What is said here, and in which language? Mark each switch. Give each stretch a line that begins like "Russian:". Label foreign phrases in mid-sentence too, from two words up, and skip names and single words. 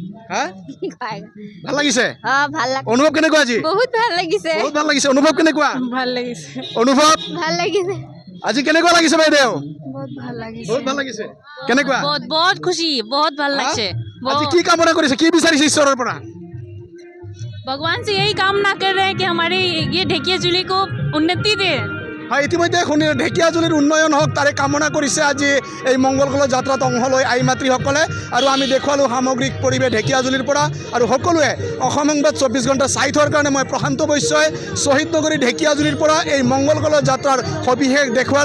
Assamese: ভাল লাগিছে? ভাল লাগিছে। অনুভৱ কেনেকুৱা আজি? বহুত ভাল লাগিছে। বহুত ভাল লাগিছে। অনুভৱ কেনেকুৱা? ভাল লাগিছে। অনুভৱ ভাল লাগিছে। আজি কেনেকুৱা লাগিছে বাইদেউ? বহুত ভাল লাগিছে। বহুত ভাল লাগিছে। কেনেকুৱা? বহুত খুশি, বহুত ভাল লাগছে। আজি কি কামনা কৰিছে, কি বিচাৰিছে ঈশ্বৰৰ পৰা?
Hindi: भगवान से यही कामना कर रहे हैं कि हमारे ये ढेकियाजुली को उन्नति दे।
Assamese: হয়, ইতিমধ্যে শুনি ঢেকিয়াজুলিৰ উন্নয়ন হওক তাৰে কামনা কৰিছে আজি এই মংগল কল যাত্ৰাত অংশ লৈ আই মাতৃসকলে। আৰু আমি দেখুৱালোঁ সামগ্ৰিক পৰিৱেশ ঢেকিয়াজুলিৰ পৰা। আৰু সকলোৱে অসম সংবাদ 24 ঘণ্টা চাই থোৱাৰ কাৰণে মই প্ৰশান্ত বৈশ্যই শহীদ নগৰী ঢেকিয়াজুলিৰ পৰা এই মংগল কল যাত্ৰাৰ সবিশেষ দেখুৱালোঁ।